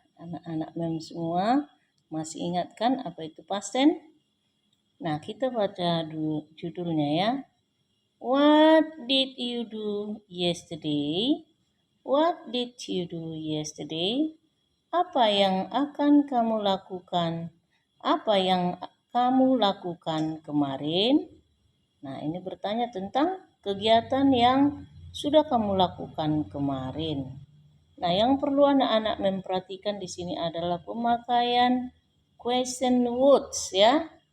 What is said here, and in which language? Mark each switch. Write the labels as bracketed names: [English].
[Indonesian] Anak-anak mem semua masih ingat kan apa itu past tense? Nah, kita baca dulu judulnya ya. [English] What did you do yesterday? What did you do yesterday? [Indonesian] Apa yang akan kamu lakukan? Apa yang kamu lakukan kemarin? Nah, ini bertanya tentang kegiatan yang sudah kamu lakukan kemarin. Nah, yang perlu anak-anak memperhatikan di sini adalah pemakaian question words ya.